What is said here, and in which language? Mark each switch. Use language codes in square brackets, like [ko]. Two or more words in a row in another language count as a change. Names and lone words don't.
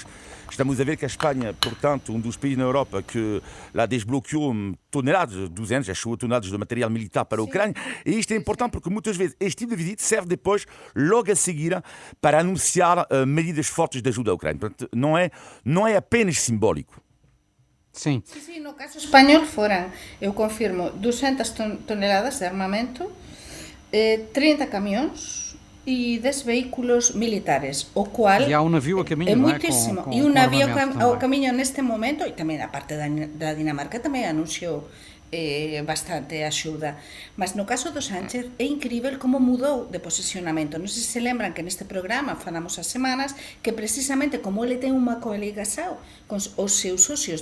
[pt] Estamos a ver que a Espanha, portanto, um dos países na Europa que lá desbloqueou toneladas, 200, achou toneladas de material militar para a Ucrânia. E isto é importante porque muitas vezes este tipo de visita serve depois, logo a seguir, para anunciar medidas fortes de ajuda à Ucrânia. Portanto, não é apenas simbólico. Sim. [gl] Sí, no caso español foran, eu confirmo, 200 toneladas de armamento, 30 camións e 10 vehículos militares, o cual [pt] e há um navio a caminho, [gl] é [pt] não é? [gl] muitísimo. [pt] Com e um navio ao caminho neste momento, [gl] e tamén a parte da Dinamarca tamén anunciou bastante axuda. Mas no caso do Sánchez é incrível como mudou de posicionamento. Non sei se lembran que neste programa falamos as semanas que precisamente como ele ten unha coligación con os seus socios